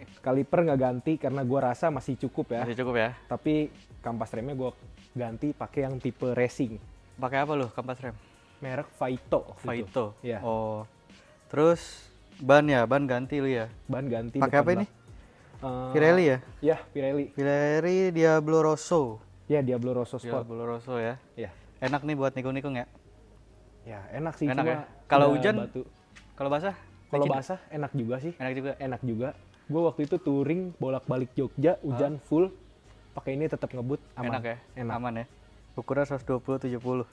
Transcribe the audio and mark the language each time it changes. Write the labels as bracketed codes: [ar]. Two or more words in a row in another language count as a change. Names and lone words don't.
[id] Kaliper nggak ganti karena gue rasa masih cukup ya. Masih cukup ya? Tapi kampas remnya gue ganti pakai yang tipe racing. Pakai apa lu kampas rem? Merek Faito. waktu itu. Faito. Iya. Oh. Terus ban ganti lu ya? Ban ganti. Pakai apa depan ini? belakang. Pirelli ya? Ya, Pirelli. Pirelli Diablo Rosso. Ya, Diablo Rosso Sport. Diablo Rosso ya. Ya. Enak nih buat nikung-nikung ya? Ya, enak sih. Enak cuma ya? Kalau udah hujan? batu. Kalau basah? Kalau licin? basah enak juga sih. Enak juga. Enak juga. Gue waktu itu touring bolak-balik Jogja, hujan full. Pakai ini tetap ngebut aman. Enak ya? Enak. Aman ya? Ukuran 120/70.